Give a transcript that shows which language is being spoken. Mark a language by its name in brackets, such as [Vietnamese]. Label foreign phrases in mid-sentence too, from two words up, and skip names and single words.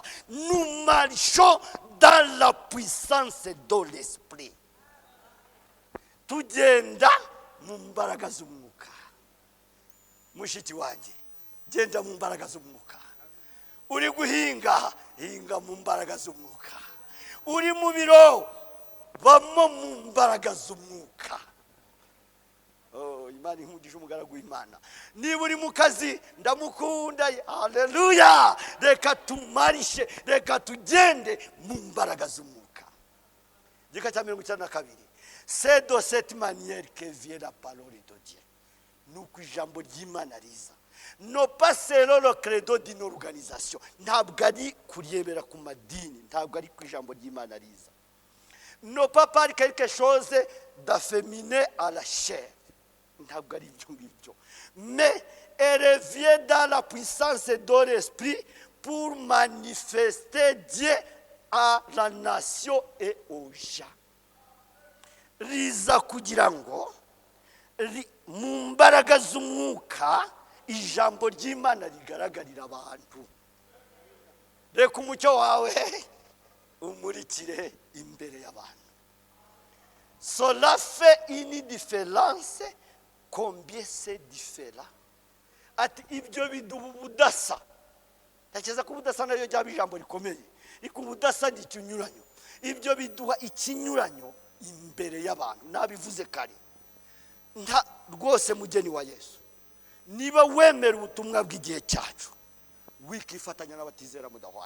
[French] Nous marchons dans la puissance de l'esprit. [Kinyarwanda] Tugenda mu mbaraga z'umwuka. Mushiki wanjye, genda mu mbaraga z'umwuka. Uri guhinga, hinga mu mbaraga z'umwuka. Uri mu biro, bamo mu mbaraga z'umwuka. Imana ihungije umugaragu w'Imana. Niba uri mu kazi ndamukunda. Haleluya. Reka tumarishe, reka tugende mu mbaraga z'umwuka. Igika cya 42. [French] C'est de cette manière que vient la parole de Dieu. [Kinyarwanda] Nuko ijambo ry'Imana riza. [French] Non pas selon le credo d'une organisation. [Kinyarwanda] Ntabwo ari kuryemera ku madini, ntabwo ari ku ijambo ry'Imana riza. [French] Non pas par quelque chose d'afféminé à la chair. [Kinyarwanda] Ntabwo ari ibyo ngibyo. [French] Mais elle vient dans la puissance de l'esprit pour manifester Dieu à la nation et aux gens. [Kinyarwanda] Riza kugira ngo mu mbaraga z'umwuka ijambo ry'Imana rigaragarira abantu. Reka umucyo wawe umurikire imbere y'abantu. [French] Cela fait une différence. Combien c'est différent. [Kinyarwanda] Ati ibyo biduha ubudasa. Ntekereza ko ubudasa nayo ryaba ijambo rikomeye. Ariko ubudasa ni ikinyuranyo. Ibyo biduha ikinyuranyo imbere y'abantu. Nabivuze kare. Nta rwose mugeni wa Yesu. Niba wemera ubutumwa bw'igihe cyacu, wikifatanya n'abatizera mudahwanye.